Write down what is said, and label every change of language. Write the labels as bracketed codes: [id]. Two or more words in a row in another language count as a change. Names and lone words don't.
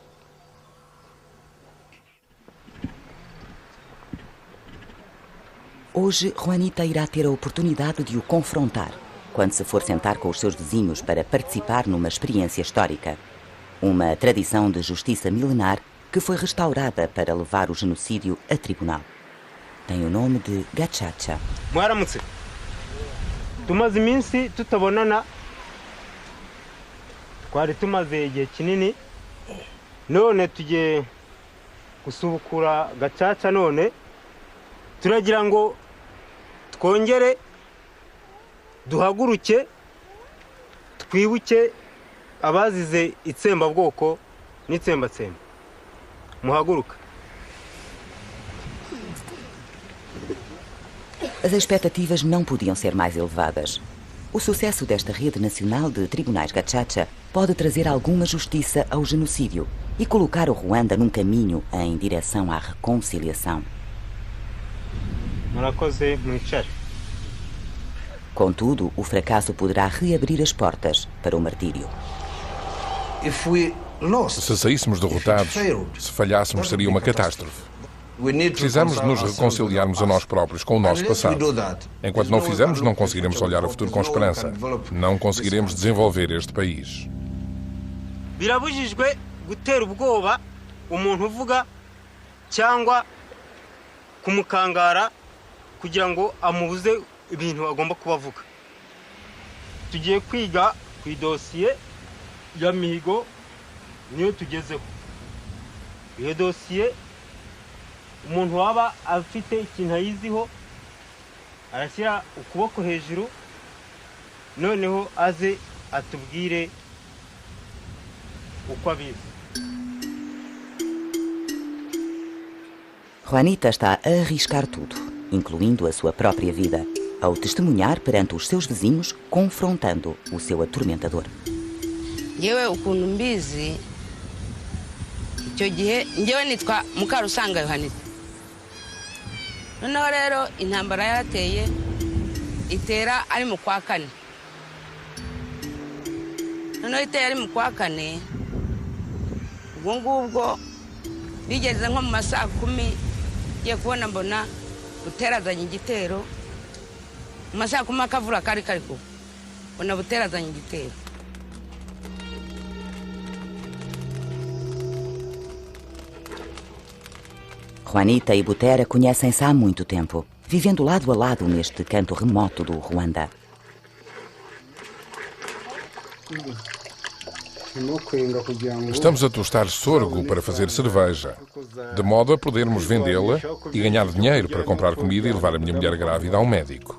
[pt] Hoje, Juanita irá ter a oportunidade de o confrontar quando se for sentar com os seus vizinhos para participar numa experiência histórica. Uma tradição de justiça milenar que foi restaurada para levar o genocídio a tribunal. Tem o nome de Gacaca. [rw] Mwaramutse. Tumaze iminsi tutabonana. Twari tumaze igihe kinini. None tugiye gusubukura Gacaca none. Turagira ngo twongere duhaguruke twibuke abazize itsembabwoko n'itsembatsemba. Muhaguruka. [pt] As expectativas não podiam ser mais elevadas. O sucesso desta rede nacional de tribunais Gacaca pode trazer alguma justiça ao genocídio e colocar o Ruanda num caminho em direção à reconciliação. Contudo, o fracasso poderá reabrir as portas para o martírio. Se saíssemos derrotados, se falhássemos, seria uma catástrofe. Precisamos de nos reconciliarmos a nós próprios com o nosso passado. Enquanto não fizermos, não conseguiremos olhar o futuro com esperança. Não conseguiremos desenvolver este país. [rw] Birabujijwe gutera ubwoba umuntu uvuga cyangwa kumukangara kugira ngo amubuze ibintu agomba kubavuga. Tugiye kwiga ku idosiye ya mihigo niyo tugezeho. Iyo dosiye umuntu waba afite ikintu ayiziho arashyira ukuboko hejuru noneho aze atubwire uko abizi. [pt] Juanita está a arriscar tudo, incluindo a sua própria vida, ao testemunhar perante os seus vizinhos, confrontando o seu atormentador. [rw] Yewe ukuntu mbizi icyo gihe ngewe nitwa Mukarusanga Yohanita. Noneho rero intambara yarateye itera ari mu kwa kane. Noneho itera ari mu kwa kane, ubwo ngubwo bigeze nko mu masaha 10 ngiye kubona mbona buterazanye igitero. Mu masaha 10 akavura kari ko mbona buterazanye igitero. [pt] Juanita e Butera conhecem-se há muito tempo, vivendo lado a lado neste canto remoto do Ruanda. Estamos a tostar sorgo para fazer cerveja, de modo a podermos vendê-la e ganhar dinheiro para comprar comida e levar a minha mulher grávida ao médico.